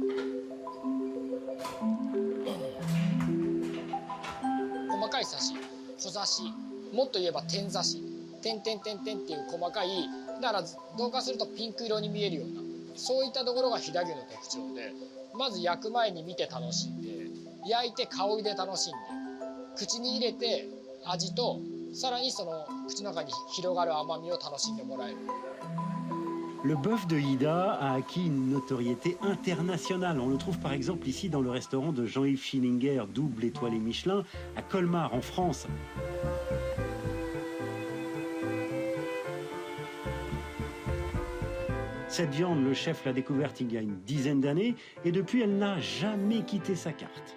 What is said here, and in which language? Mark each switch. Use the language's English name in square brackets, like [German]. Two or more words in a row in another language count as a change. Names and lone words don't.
[Japanese] 細かいサシ、小刺し、もっと言えば点刺し、点々点々っていう細かい、だから同化するとピンク色に見えるようなそういったところが飛騨牛の特徴で、まず焼く前に見て楽しんで、焼いて香りで楽しんで、口に入れて味と、さらにその口の中に広がる甘みを楽しんでもらえる。 [French] Le bœuf de Hida a acquis une notoriété internationale. On le trouve par exemple ici dans le restaurant de Jean-Yves Schillinger, double étoilé Michelin, à Colmar, en France. Cette viande, le chef l'a découverte il y a une dizaine d'années et depuis, elle n'a jamais quitté sa carte.